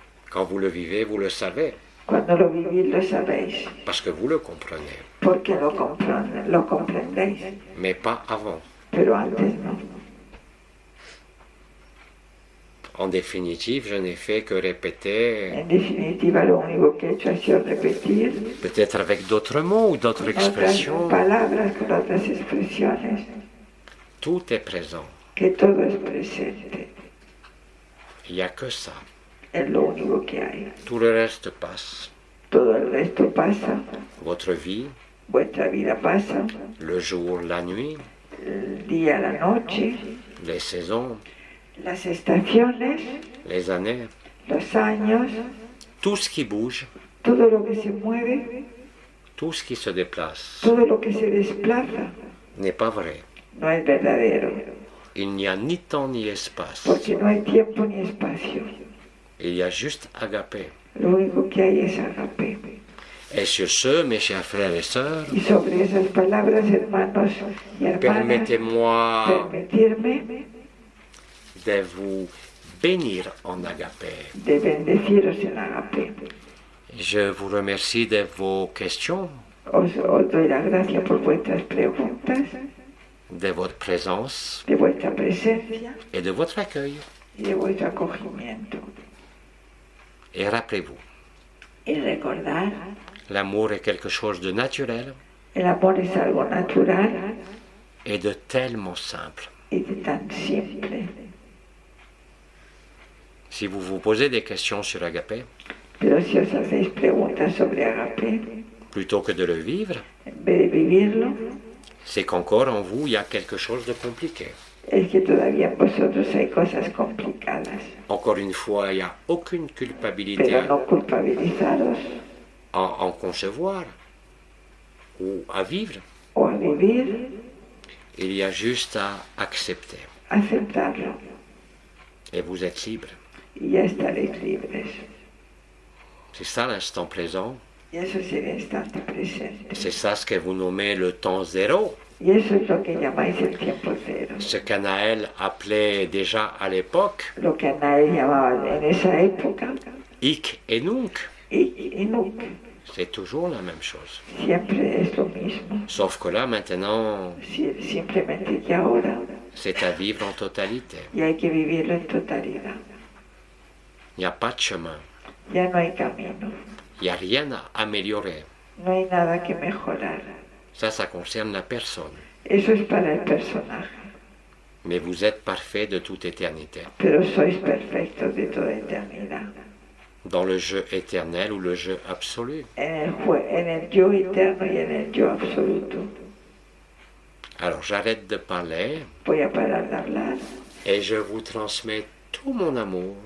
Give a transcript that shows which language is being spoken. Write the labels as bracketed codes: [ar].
[fr] Quand vous le vivez, vous le savez, [es] Cuando lo vivís lo sabéis, [fr] parce que vous le comprenez, [es] porque lo comprendéis, [fr] mais pas avant. [es] pero antes no. [fr] En définitive, je n'ai fait que répéter, [es] En definitiva, lo único que he hecho ha sido repetir [fr] peut-être avec d'autres mots ou d'autres [es] con otras [fr] expressions, [es] palabras, con otras expresiones, [fr] tout est présent. [es] que todo es presente. [fr] Il n'y a que ça. [es] Es lo único que hay. [fr] Tout le reste passe. [es] Todo el resto pasa, [fr] Votre vie, [es] vuestra vida pasa, [fr] le jour, la nuit, [es] el día, la noche, [fr] les saisons, [es] las estaciones, [fr] les années, [es] los años, [fr] tout ce qui bouge, [es] todo lo que se mueve, [fr] tout ce qui se déplace [es] todo lo que se desplaza, [fr] n'est pas vrai. [es] no es verdadero, [fr] Il n'y a ni temps ni espace. [es] porque no hay tiempo ni espacio. [fr] Il y a juste agapé. [es] Lo único que hay es agape. [fr] Et sur ce, mes chers frères et sœurs, [es] Y sobre esas palabras, hermanos y hermanas, [fr] permettez-moi [es] permitirme [fr] de vous bénir en agapé. [es] de bendeciros en agape. [fr] Je vous remercie de vos questions, [es] Os doy la gracia por vuestras preguntas, [fr] de votre présence [es] de vuestra presencia [fr] et de votre accueil. [es] y de vuestro acogimiento. [fr] Et rappelez-vous, [es] Y recordar, [fr] l'amour est quelque chose de naturel [es] el amor es algo natural [fr] et de tellement simple. [es] y de tan simple. [fr] Si vous vous posez des questions sur agapé, [es] Pero si os hacéis preguntas sobre agape, [fr] plutôt que de le vivre, [es] en vez de vivirlo, [fr] c'est qu'encore en vous, il y a quelque chose de compliqué. [es] es que todavía en vosotros hay cosas complicadas. [fr] Encore une fois, il n'y a aucune culpabilité [es] Pero no culpabilizaros [fr] en concevoir ou à vivre. [es] o a vivir, [fr] Il y a juste à accepter. [es] aceptarlo. [fr] Et vous êtes libre. [es] y ya estaréis libres. [fr] C'est ça l'instant présent. [es] Y eso es el instante presente. [fr] C'est ça ce que vous nommez le temps zéro. [es] Y eso es lo que llamáis el tiempo cero. [fr] Ce qu'Anaël appelait déjà à l'époque [es] Lo que Anael llamaba en esa época [la] Ik et Nunc. [es] y Nunc. [fr] C'est toujours la même chose. [es] Siempre es lo mismo. [fr] Sauf que là, maintenant, [es] Simplemente que ahora [fr] c'est à vivre en totalité. [es] y hay que vivirlo en totalidad. [fr] Il n'y a pas de chemin. [es] Ya no hay camino. [fr] Il n'y a rien à améliorer. [es] No hay nada que mejorar. [fr] Ça concerne la personne. [es] Eso es para el personaje. [fr] Mais vous êtes parfait de toute éternité. [es] Pero sois perfectos de toda eternidad. [fr] Dans le jeu éternel ou le jeu absolu. [es] En el yo eterno y en el yo absoluto. [fr] Alors j'arrête de parler [es] Voy a parar de hablar [fr] et je vous transmets tout mon amour